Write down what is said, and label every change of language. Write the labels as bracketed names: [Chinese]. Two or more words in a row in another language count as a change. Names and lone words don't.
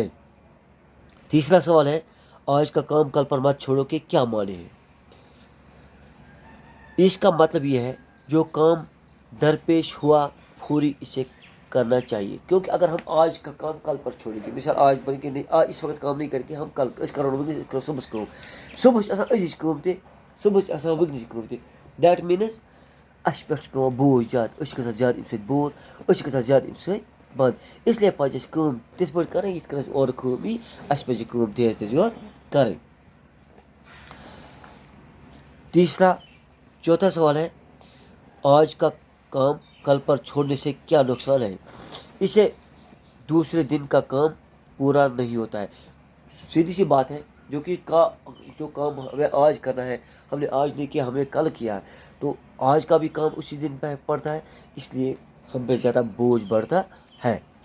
[Urdu] تیسرا سوال ہے، آج کا کام کل پر مت چھوڑو کے کیا معنی ہے؟ اس کا مطلب یہ ہے، جو کام درپیش ہوا فوری اسے کرنا چاہیے، کیونکہ اگر ہم آج کا کام کل پر چھوڑیں گے، مثال آج بن کے نہیں، اس وقت کام نہیں کر کے ہم کل [Kashmiri] اس کرو صبح کام، صبح آسان أزِچ کٲم تہِ، صبح آسان وٕنکِچ کٲم تہِ، [English] that means [Kashmiri] اَسہِ پٮ۪ٹھ چھُ پیٚوان بوج زیادٕ، أسۍ چھِ گژھان زیادٕ اَمہِ سۭتۍ بور، أسۍ چھِ گژھان زیادٕ اَمہِ سۭتۍ بنٛد، اسلیے پَزِ اَسہِ کٲم تِتھ پٲٹھۍ کَرٕنۍ یِتھ کٔنۍ اَسہِ اورٕ کٲم یی، اَسہِ پَزِ یہِ کٲم تیز یورٕ کَرٕنۍ۔ [Urdu] چوتھا سوال ہے، آج کا کام کل پر چھوڑنے سے کیا نقصان ہے؟ اس سے دوسرے دن کا کام پورا نہیں ہوتا ہے۔ سیدھی سی بات ہے، جو کام ہمیں آج کرنا ہے، ہم نے آج نہیں کیا، ہم نے کل کیا ہے، تو آج کا بھی کام اسی دن پہ پڑتا ہے، اس لیے ہم پہ زیادہ بوجھ بڑھتا ہے۔